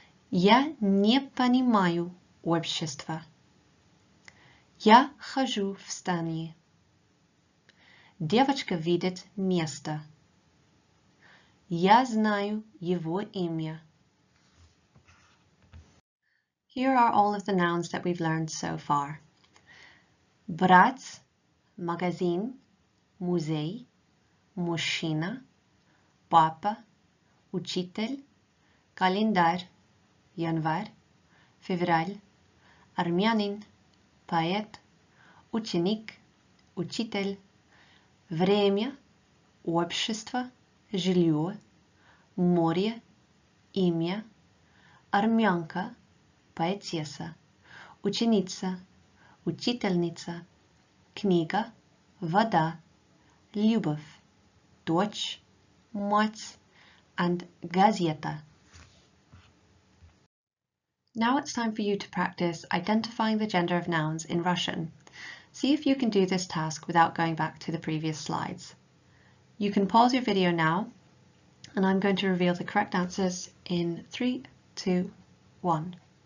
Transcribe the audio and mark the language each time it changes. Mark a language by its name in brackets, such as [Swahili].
[Russian] Я не понимаю общества. Я хожу в здание. Девочка видит место. Я знаю его имя. [English] Here are all of the nouns that we've learned so far. [Russian] Брат, магазин, музей, мужчина, папа, учитель, календарь, январь, февраль, армянин, поэт, ученик, учитель, время, общество, жилье, море, имя, армянка, поэтесса, ученица, учительница, книга, вода, любовь, дочь, мать, and газета. [English] Now it's time for you to practice identifying the gender of nouns in Russian. See if you can do this task without going back to the previous slides. You can pause your video now, and I'm going to reveal the correct answers in 3, 2, 1.